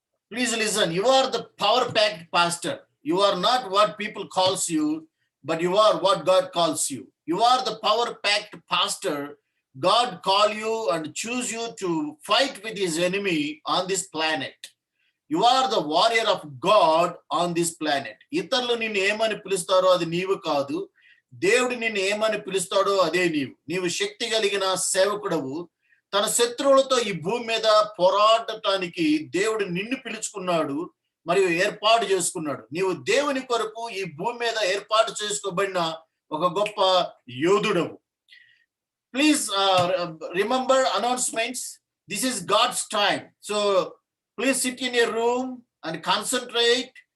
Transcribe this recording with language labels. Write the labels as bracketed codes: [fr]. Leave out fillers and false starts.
[en] You are the power-packed pastor. You are not what people calls you, but you are what God calls you. You are the power-packed pastor. God call you and choose you to fight with his enemy on this planet. You are the warrior of God on this planet. [te] ఇతరులు నిన్ను ఏమని పిలుస్తారో అది నీవు కాదు. దేవుడు నిన్ను ఏమని పిలుస్తాడో అదే నీవు శక్తి కలిగిన సేవకుడవు. తన శత్రువులతో ఈ భూమి మీద పోరాడటానికి దేవుడు నిన్ను పిలుచుకున్నాడు మరియు ఏర్పాటు చేసుకున్నాడు. నీవు దేవుని కొరకు ఈ భూమి మీద ఏర్పాటు చేసుకోబడిన ఒక గొప్ప యోధుడవు. [en] Please remember announcements. This is God's time. So please sit in your room and concentrate.